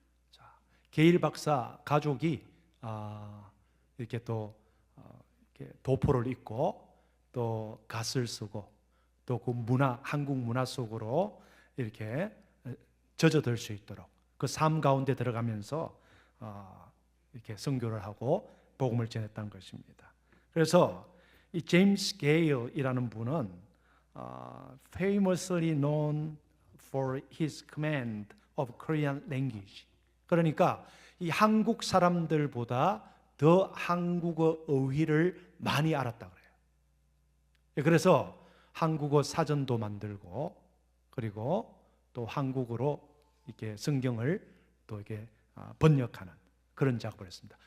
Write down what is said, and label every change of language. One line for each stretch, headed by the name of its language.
Korean: 자, 게일 박사 가족이 이렇게 또 이렇게 도포를 입고 또 갓을 쓰고 또 그 한국 문화 속으로 이렇게 젖어들 수 있도록 그 삶 가운데 들어가면서 이렇게 선교를 하고 복음을 전했다는 것입니다. 그래서 이 제임스 게일이라는 분은
English: famously known for his command of Korean language.
Korean: 그러니까 이 한국 사람들보다 더 한국어 어휘를 많이 알았다 그래요. 그래서 한국어 사전도 만들고, 그리고 또 한국어로 이렇게 성경을 또 이렇게 번역하는 그런 작업을 했습니다.